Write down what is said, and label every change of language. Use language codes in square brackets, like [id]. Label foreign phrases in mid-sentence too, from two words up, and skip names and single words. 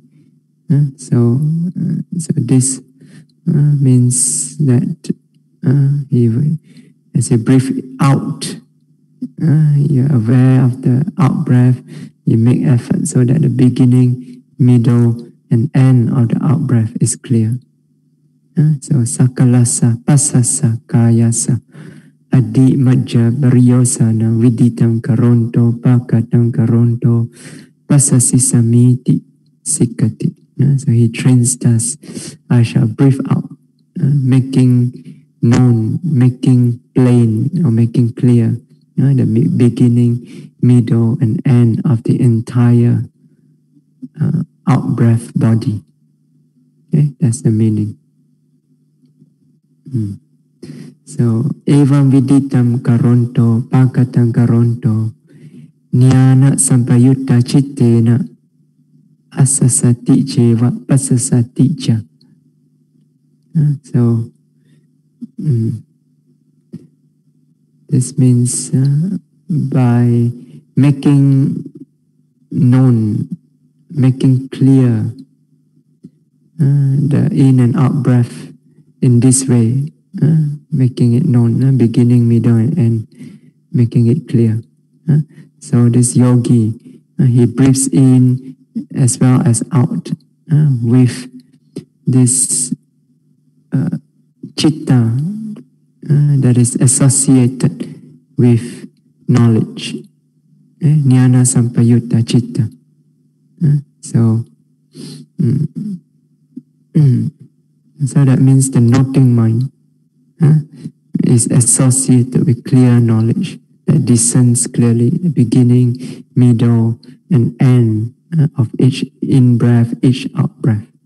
[en] So this means that as you breathe out, you're aware of the out-breath, you make effort so that the beginning, middle, and end of the out-breath is clear. [pi] So sakalasa, pasasa, kayasa, adi majja bariyosana, viditam karonto, pakatam karonto, pasasi samiti sikati. [en] So he trains us. I shall breathe out, making known, making plain, or making clear the beginning, middle, and end of the entire out-breath body. Okay, that's the meaning. So, [pi] evam viditam karonto, pakatam karonto, Jnana sampayutta cittena asasati ceva pasasati ca. [en] So this means by making known, making clear the in and out breath in this way, making it known, beginning, middle, and end, making it clear. So this yogi, he breathes in as well as out with this citta that is associated with knowledge. [pi] Jnana sampayutta citta. [en] So that means the noting mind is associated with clear knowledge that discerns clearly the beginning, middle, and end of each in-breath, each out-breath.